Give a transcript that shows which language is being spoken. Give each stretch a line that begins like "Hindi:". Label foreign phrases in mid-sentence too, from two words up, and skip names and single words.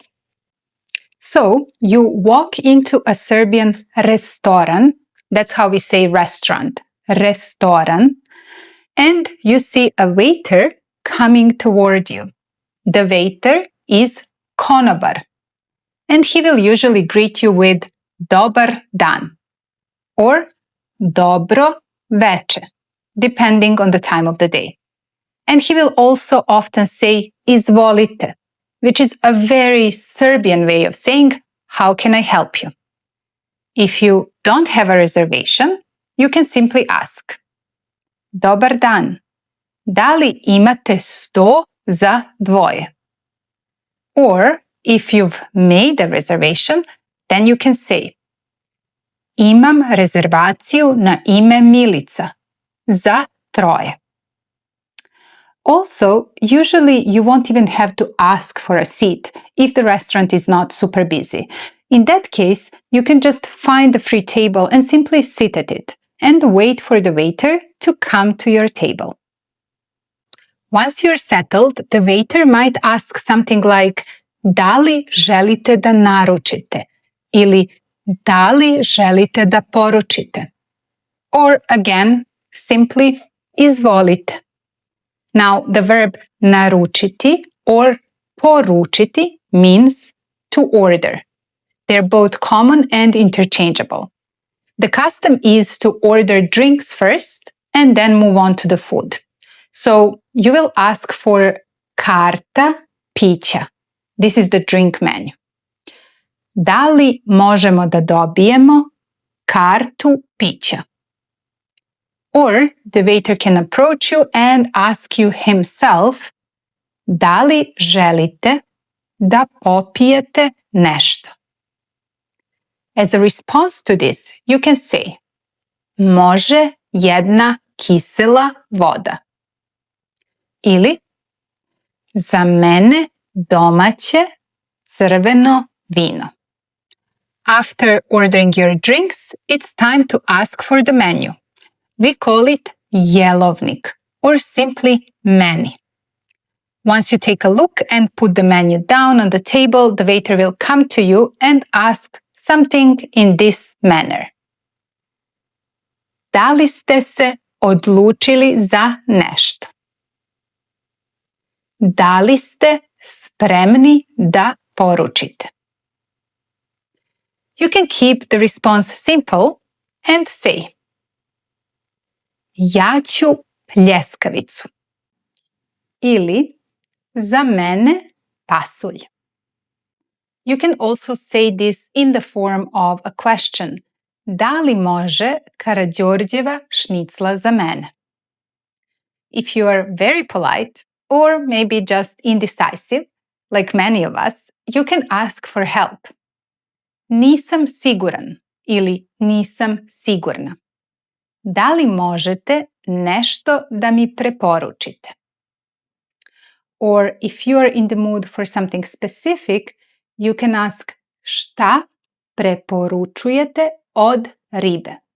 English: So you walk into a Serbian restoran, that's how we say restaurant, restoran, and you see a waiter coming toward you. The waiter is konobar, and he will usually greet you with
Serbian: dobar dan
English: or
Serbian: dobro veče,
English: depending on the time of the day. And he will also often say izvolite, which is a very Serbian way of saying, how can I help you? If you don't have a reservation, you can simply ask,
Serbian: dobar dan, da li imate sto za dvoje?
English: Or if you've made a reservation, then you can say,
Serbian: imam rezervaciju na ime Milica za troje.
English: Also, usually you won't even have to ask for a seat if the restaurant is not super busy. In that case, you can just find a free table and simply sit at it and wait for the waiter to come to your table. Once you're settled, the waiter might ask something like,
Serbian: da li želite da naručite? Ili da li želite da poručite?
English: Or again, simply izvolite. Now, the verb naručiti or poručiti means to order. They're both common and interchangeable. The custom is to order drinks first and then move on to the food. So you will ask for
Serbian: karta pića.
English: This is the drink menu.
Serbian: Da li možemo da dobijemo kartu pića?
English: Or the waiter can approach you and ask you himself,
Serbian: da li želite da popijete nešto?
English: As a response to this, you can say,
Serbian: može jedna kisela voda. Ili, za mene domaće crveno vino.
English: After ordering your drinks, it's time to ask for the menu. We call it jelovnik or simply menu. Once you take a look and put the menu down on the table, the waiter will come to you and ask something in this manner.
Serbian: Da li ste se odlučili za nešto? Da li ste spremni da poručite?
English: You can keep the response simple and say,
Serbian: ja ću pljeskavicu. Ili, za mene pasulj.
English: You can also say this in the form of a question.
Serbian: Da li može Karađorđeva šnicla za mene?
English: If you are very polite, or maybe just indecisive, like many of us, you can ask for help.
Serbian: Nisam siguran ili nisam sigurna. Da li možete nešto da mi preporučite?
English: Or if you are in the mood for something specific, you can ask
Serbian: šta preporučujete od ribe?